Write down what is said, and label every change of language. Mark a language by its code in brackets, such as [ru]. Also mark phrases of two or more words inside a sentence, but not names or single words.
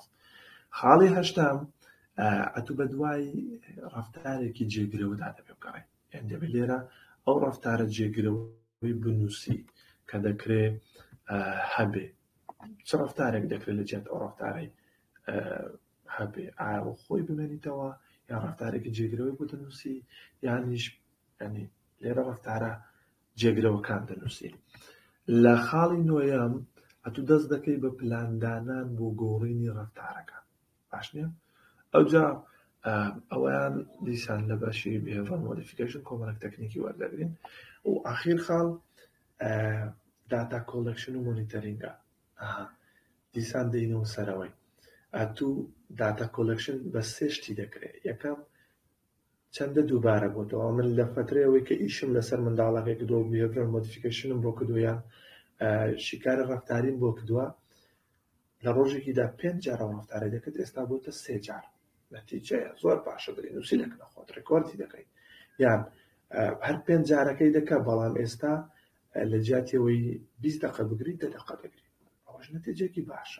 [ckb] خاڵی هەشتم ئەتوو بە دوای ڕەفتارێکی جێگرەوەدا دەبێت بگەڕێ، یان دەبێت لێرە ئەو ڕەفتارە جێگرەوەی بنووسی کە دەکرێت هەبێ، چ ڕەفتارێک دەکرێت لە جێت ئەو ڕەفتارەی هەبێ، ئایا خۆی بمێنیتەوە یان ڕەفتارێکی جێگرەوەی بۆ دەنووسی، یانیش ینی لێرە ڕەفتارە جێگرەوەکان دەنووسی. لە خاڵی نۆیەم ئەتوو دەست دەکەی بە پلاندانان بۆ گۆڕینی ڕەفتارەکان، باش نییە؟ ئەوجا ئەویان دیسان لە بەشی [en] behavioral modification [ckb] کۆمەڵێک تەکنیکی وەردەگرین. و ئاخیر خاڵ [en] data collection [ckb] و مۆنیتەرینگە، دیسان دەینەوە سەرەوەی. ئەتوو [en] data collection [ckb] بە سێ شتی دەکرێت. یەکەم چەندە دووبارە بۆتەوە، من لە فترەیەوەی کە ئیشم لەسەر منداڵەکەی کردووە [en] behavioral modificationم [ckb] بۆ کردووە یان شیکاری ڕەفتاریم بۆ کردووە، لە ڕۆژێکیدا 5 جار ڕەفتاری دەکرد، ئێستا بۆتە 3 جار. نەتیجەیە زۆر باشە، بنووسی لەکنە خۆت ڕێکۆردی دەکەیت، یان هەر 5 جارەکەی دەکە، بەڵام ئێستا لە جیاتیەوەی 20 دقە بگریت 10 دقە دەگریت، ئەوەش نەتیجەیەکی باشە.